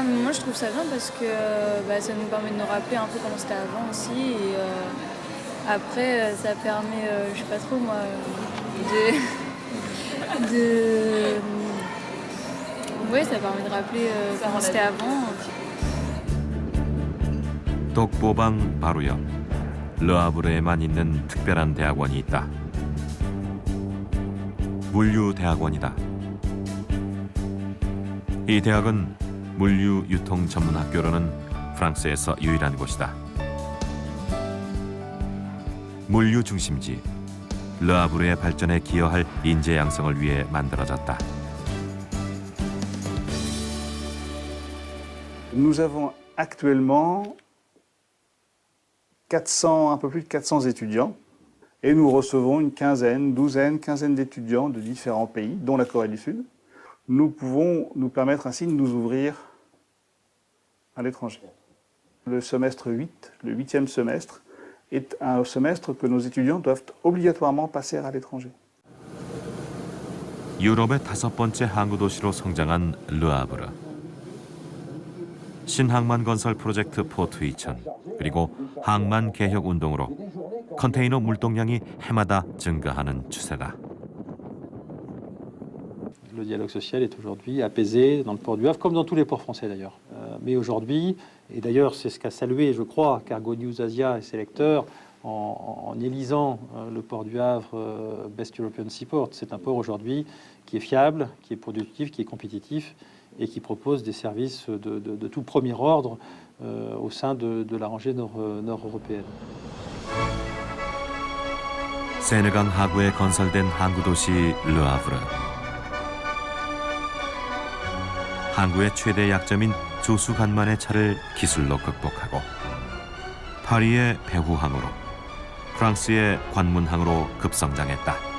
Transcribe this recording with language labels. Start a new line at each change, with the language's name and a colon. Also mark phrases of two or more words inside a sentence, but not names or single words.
French: Moi, je trouve ça bien parce que ça nous permet de nous rappeler un peu comment c'était avant aussi. Et après, ça permet, je sais pas trop moi, Oui, ça permet de rappeler comment c'était avant.
Korean: 독보방 바로 옆 르하브르에만 있는 특별한 대학원이 있다. 물류대학원이다. 이 대학은 물류 유통 전문 학교로는 프랑스에서 유일한 곳이다. 물류 중심지 르하브르의 발전에 기여할 인재 양성을 위해 만들어졌다.
French: Nous avons actuellement un peu plus de 400 étudiants et nous recevons une quinzaine d'étudiants de différents pays, dont la Corée du Sud. Nous pouvons nous permettre ainsi de nous ouvrir à l'étranger. Le semestre 8, le 8e semestre, est un semestre que nos étudiants doivent obligatoirement passer à l'étranger.
Korean: 유럽의 5번째 항구 도시로 성장한 르하브르. 신항만 건설 프로젝트 포트 2000 그리고 항만 개혁 운동으로 컨테이너 물동량이 해마다 증가하는 추세다.
French: Le dialogue social est aujourd'hui apaisé dans le port du Havre, comme dans tous les ports français d'ailleurs. Mais aujourd'hui, et d'ailleurs c'est ce qu'a salué, je crois, Cargo News Asia et ses lecteurs en élisant le port du Havre
English: Best European Seaport.
French: C'est un port aujourd'hui qui est fiable, qui est productif, qui est compétitif et qui propose des services de tout premier ordre au sein de la rangée nord-européenne.
Korean: 세네강 하구에 건설된 항구 도시 르하브르. 항구의 최대 약점인 조수간만의 차를 기술로 극복하고 파리의 배후항으로 프랑스의 관문항으로 급성장했다.